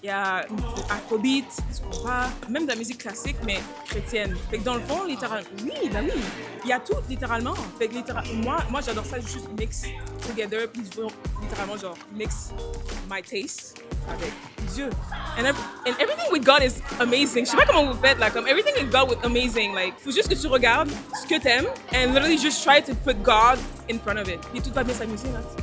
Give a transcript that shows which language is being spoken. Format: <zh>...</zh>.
<fr>Il y a afrobeat, tu vois, même de la musique classique, mais chrétienne. Fait que dans le fond, littéralement, oui. Il y a tout, littéralement. Fait que moi, j'adore ça, juste</fr> <en>mix together,</en> <fr>puis littéralement, genre,</fr> <en>mix my taste</en> <fr>avec Dieu.</fr> <en>And everything with God is amazing.</en> <fr>Je sais pas comment vous faites, là, comme</fr> <en>everything with God is amazing.</en> <fr>Like, faut juste que tu regardes ce que t'aimes,</fr> <en>and literally just try to put God in front of it.</en> <fr>Et tout va bien s'amuser, là.</fr>